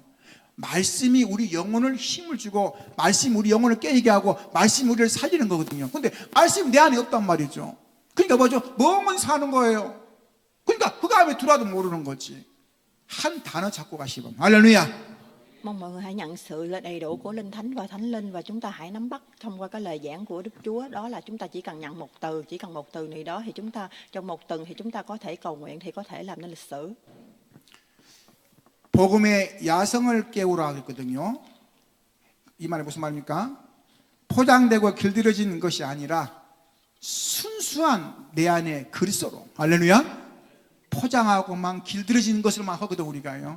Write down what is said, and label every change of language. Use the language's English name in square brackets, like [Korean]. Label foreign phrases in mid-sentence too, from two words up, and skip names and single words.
[Korean] 말씀이 우리 영혼을 힘을 주고, 말씀이 우리 영혼을 깨게 하고, 말씀이 우리를 살리는 거거든요. 근데 말씀이 내 안에 없단 말이죠. 그러니까 뭐죠? 멍은 사는 거예요. 그러니까 그 다음에 들어와도 모르는 거지. 한 단어 잡고 가시면 할렐루야. [Vietnamese] Mong mọi người hãy nhận sự là đầy đủ của Linh Thánh và Thánh Linh, và chúng ta hãy nắm bắt thông qua cái lời giảng của Đức Chúa. Đó là chúng ta chỉ cần nhận một từ, chỉ cần một từ này đó thì chúng ta trong một tuần thì chúng ta có thể cầu nguyện, thì có thể làm nên lịch sử. [Korean] 복음의 야성을 깨우라 했거든요. 이 말이 무슨 말입니까? 포장되고 길들여진 것이 아니라 순수한 내 안에 그리스도로. 할렐루야. 포장하고만 길들여진 것을만 하거든 우리가요.